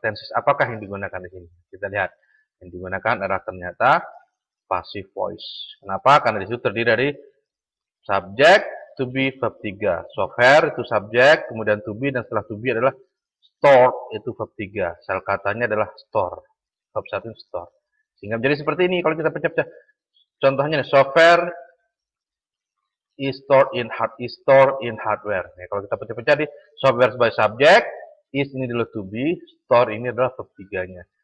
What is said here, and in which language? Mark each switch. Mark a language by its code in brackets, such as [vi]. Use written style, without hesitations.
[id] Tenses apakah yang digunakan di sini? Kita lihat. Yang digunakan adalah ternyata passive voice. Kenapa? Karena disitu terdiri dari subject, to be, verb 3. Software itu subject, kemudian to be, dan setelah to be adalah store, itu verb 3. Sel katanya adalah store. Verb 1 store. Sehingga menjadi seperti ini kalau kita pecah-pecah. contohnya [en] software is stored in hardware. [id] Nah, kalau kita pecah-pecah di software sebagai subjek, is ini adalah to be, store ini adalah verb 3-nya.